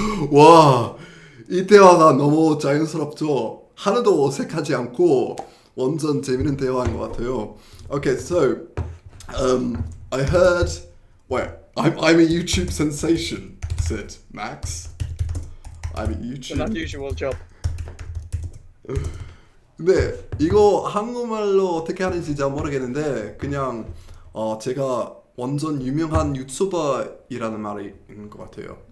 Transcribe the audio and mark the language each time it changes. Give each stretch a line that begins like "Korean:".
Korean: 와, 이 대화가 너무 자연스럽죠? 하나도 어색하지 않고 완전 재밌는 대화인 것 같아요.
English: Okay, so I heard. Wait, I'm a YouTube sensation, said Max. I'm a It's an YouTube. unusual job.
Korean: 네, 이거 한국말로 어떻게 하는지 잘 모르겠는데 그냥 제가 완전 유명한 유튜버이라는 말이 있는 것 같아요.